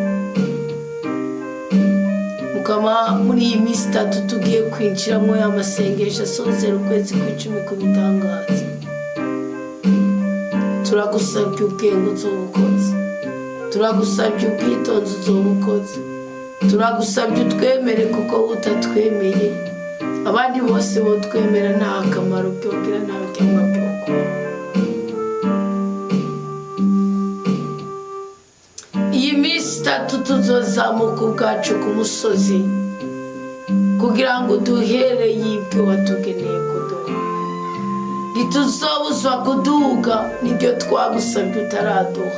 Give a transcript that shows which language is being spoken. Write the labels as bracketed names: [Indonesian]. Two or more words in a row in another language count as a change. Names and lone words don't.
[Rundi] Mukama, muri iyi minsi 3 tugiye kwinjiramo y'amasengesho asozera ukwezi kw'icumi ku bitangaza, turagusabye ubwenge uzobukoze, turagusabye ubwitonzi uzobukoze, turagusabye utwemere kuko utatwemeye abandi bose bo twemera nta akamaro byogira nta byamwa byoko. Iyi minsi 3 tuzozamuka ubwacu ku musozi kugira ngo duhere yibwe watugeneye kuduha. Ntituzobuzwa kuduga nibyo twagusabye utaraduha.